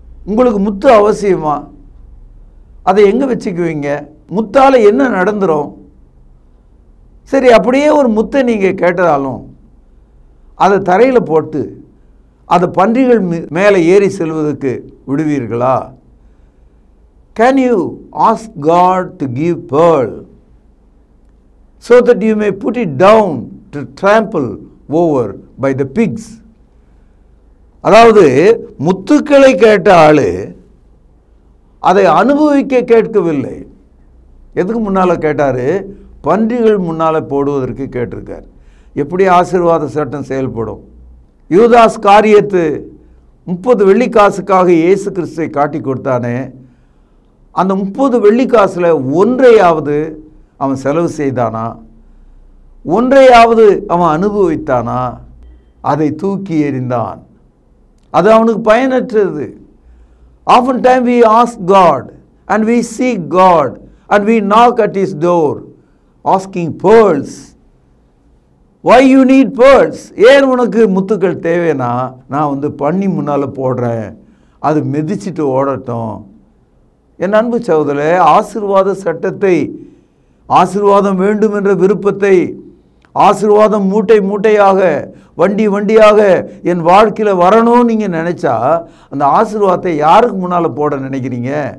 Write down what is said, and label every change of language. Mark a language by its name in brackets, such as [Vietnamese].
[Tamil] உங்களுக்கு முத்து அவசியமா? அதை எங்கே வச்சுக்குவீங்க? முத்தால் என்ன நடந்துரும்? சரி, அப்படியே ஒரு முத்தை நீங்கள் கேட்டதாலும் அதை தரையில் போட்டு அதை பன்றிகள் மேலே ஏறி செல்வதற்கு விடுவீர்களா? [English] Can you ask God to give pearl so that you may put it down to trample over by the pigs? [Tamil] அதாவது முத்துக்களை கேட்ட ஆளு அதை அனுபவிக்க கேட்கவில்லை. எதுக்கு முன்னால் கேட்டார்? பன்றிகள் முன்னால் போடுவதற்கு கேட்டிருக்கார். எப்படி ஆசீர்வாத சட்டம் செயல்படும்? யூதாஸ் காரியத்து 30 வெள்ளிக்காசுக்காக இயேசு கிறிஸ்துவை காட்டி கொடுத்தானே, அந்த 30 வெள்ளிக்காசில் ஒன்றையாவது அவன் செலவு செய்தானா? ஒன்றையாவது அவன் அனுபவித்தானா? அதை தூக்கி எறிந்தான். அது அவனுக்கு பயனற்றது. [English] Oftentimes we ask God and we seek God and we knock at his door asking pearls. Why you need pearls? [Tamil] ஏன் உனக்கு முத்துக்கள் தேவைன்னா, நான் பண்ணி முன்னால் போடுறேன், அது மிதிச்சிட்டு ஓடட்டும். என் அன்பு சகோதரரே, ஆசீர்வாத சட்டத்தை, ஆசீர்வாதம் வேண்டும் என்ற விருப்பத்தை, ஆசீர்வாதம் மூட்டை மூட்டையாக, வண்டி வண்டியாக என் வாழ்க்கையில் வரணும்னு நீங்கள் நினச்சா அந்த ஆசீர்வாதத்தை யாருக்கு முன்னால் போட நினைக்கிறீங்க?